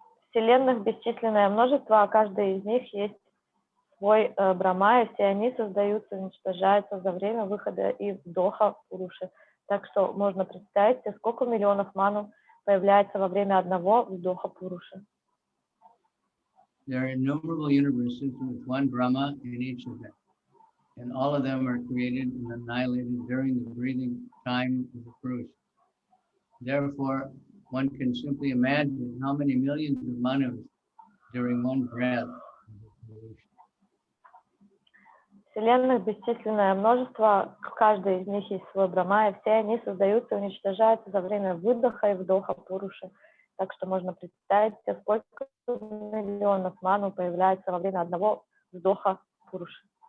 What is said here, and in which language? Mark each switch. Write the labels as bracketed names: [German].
[Russian] Вселенных бесчисленное множество, а каждая из них есть свой Брахма, и все они создаются, уничтожаются за время выхода и вдоха Пуруши. Так что можно представить себе, сколько миллионов Ману появляется во время одного вдоха Пуруши. [English] There are innumerable universes with one Brahma in each of them, and all of them are created and annihilated during the breathing time of the Purusha. Therefore, one can simply imagine how many millions of Manus during one breath. [Russian] Вселенных бесчисленное множество, в каждой из них есть свой Брахма, и все они создаются и уничтожаются за время выдоха и вдоха Пуруши. Так что можно представить себе, сколько миллионов Ману появляется во время одного вдоха Пуруши.